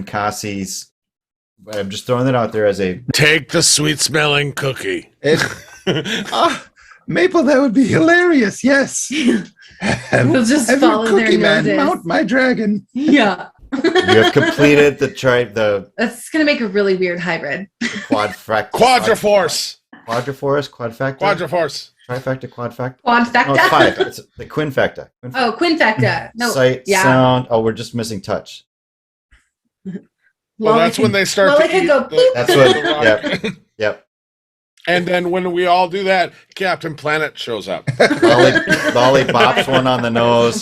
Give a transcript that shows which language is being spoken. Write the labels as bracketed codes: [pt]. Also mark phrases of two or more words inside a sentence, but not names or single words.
[en] with Ninkasi's, but I'm just throwing it out there as a. Take the sweet smelling cookie. Maple, that would be hilarious. Yes. we'll just Have follow your their cookie man noses. mount my dragon. Yeah. You have completed the That's gonna make a really weird hybrid. quadfacta. Quadriforce. Quadriforce, quadfacta. Quadriforce. Trifecta, quadfacta. Quadfecta. No, it's 5. It's the quinfecta. Oh, quinfecta. No. Sight, yeah. sound. Oh, we're just missing touch. Well, that's when they start Lolly to can eat go the- boop. That's what. the rock. Yep. Yep. And then when we all do that, Captain Planet shows up. Lolly bops one on the nose.